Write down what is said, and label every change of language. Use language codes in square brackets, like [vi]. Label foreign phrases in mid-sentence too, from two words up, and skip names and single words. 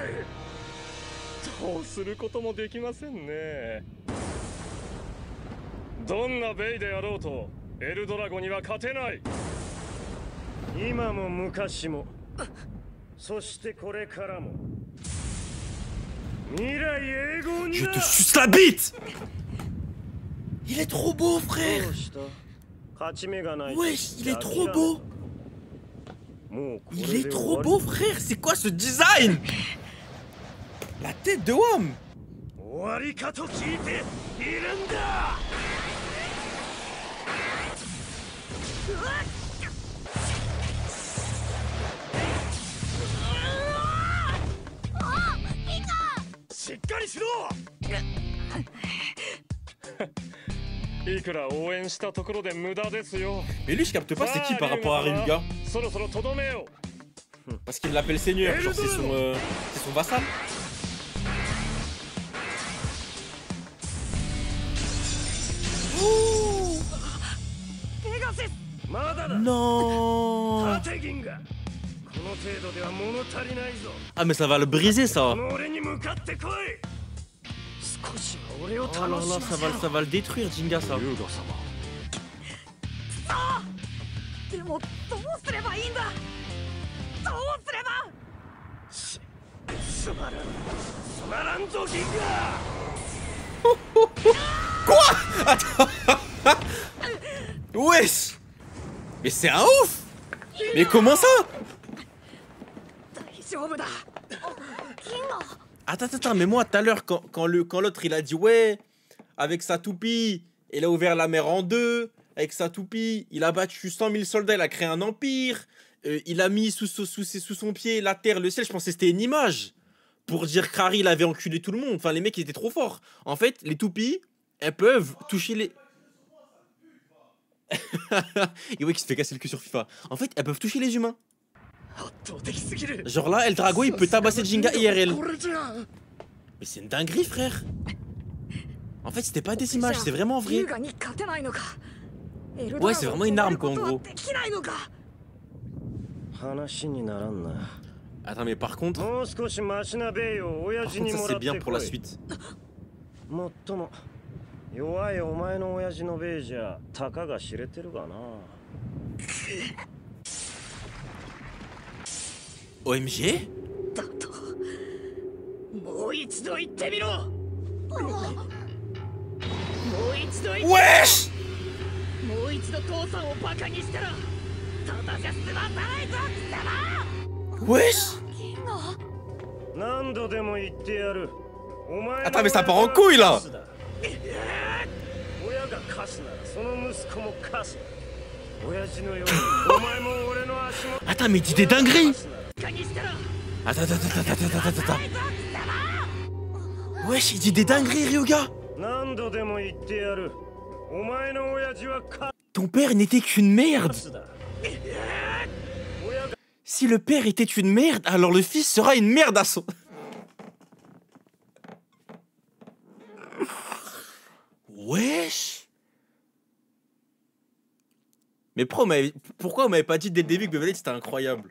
[ja] どうすることもできませんね。どんなベイであろうとエルドラゴには勝てない。今も昔も、そしてこれからも。未来永劫に。 [fr] Je te suce la bite! Il est trop beau, frère! [ja] どうした？勝ち目がない。 [fr] Wesh, il est trop beau! [ja] もうこれ [fr] Il [ja] で [fr] est [ja] 終 [fr] trop [ja] わり。 [fr] beau, frère! C'est quoi ce design? La tête de Wham! [ja] 終わりかと聞いているんだ。しっかりしろ。いくら応援したところで無駄ですよ。 [fr] Mais lui, je capte pas c'est qui par rapport à Ryuga. [ja] そろそろとどめよう。 [fr] Parce qu'il l'appelle Seigneur, genre c'est son vassal. Oh [ja] ペガシス、まだだ。 [fr] non! [ja] 縦銀がこの程度では物足りないぞ。 [fr] Ah mais ça va le briser ça! [ja] この俺に向かってこい。少しは俺を [fr] Oh là [ja] 楽し [fr] là, [ja] ませろ。 [fr] ça va le détruire Jinga ça. [ja] 優雅様。でもどうすればいいんだ。どうすれば。つまらんぞ銀河。 [fr] Quoi? Attends! Wesh! Mais c'est un ouf! Mais comment ça? [ja] 大丈夫だ。 [fr] Attends, mais moi tout à l'heure quand l'autre il a dit ouais, avec sa toupie, il a ouvert la mer en deux, avec sa toupie, il a battu 100 000 soldats, il a créé un empire, il a mis sous son pied la terre, le ciel, je pensais que c'était une image pour dire qu'Harry il avait enculé tout le monde, enfin les mecs ils étaient trop forts. En fait, les toupies, elles peuvent toucher les... Et ouais qui se fait casser le cul sur FIFA. En fait, elles peuvent toucher les humains. Genre là, El Drago il peut tabasser Jinga IRL. [ja] これじゃ。 [fr] Mais c'est une dinguerie, frère. En fait, c'était pas des images, c'est vraiment vrai. [ja] 優雅に勝てないのか。 [fr] Ouais, c'est vraiment une arme, quoi, en gros. [ja] できないのか。話にならんな。 [fr] Attends, mais par contre, [ja] もう少しマシなベイを親 [fr] par [ja] 父 [fr] contre [ja] に [fr] ça [ja] も [fr] c'est [ja] らって [fr] bien [ja] こ [fr] pour la [ja] い。 [fr] suite. [ja] もっとも弱いお前の親父のベイじゃたかが知れてるがな。 [en] OMG? [ja] だともう一度言ってみろ。もう一度言ってみろ。 [fr] Wesh! [ja] もう一度父さんをバカにしたらただじゃ済まさないぞ貴様。 [fr] Wesh! [ja] 何度でも言ってやる。お前の [fr] Attends, mais ça part en couille là! [ja] 親がカスならその息子もカス。親父のようにお前も俺の足も。 [fr] Attends, mais dis des dingueries! [ja] バカにしたら [fr] Attends. Wesh, il dit des dingueries, Ryuga! [ja] 何度でも言ってやる。お前の親父はカ [fr] Ton père n'était qu'une merde! [ja] スだ。 [fr] Si le père était une merde, alors le fils sera une merde à son... Wesh. Mais pourquoi on m'avait pas dit dès le début que Beyblade c'était incroyable?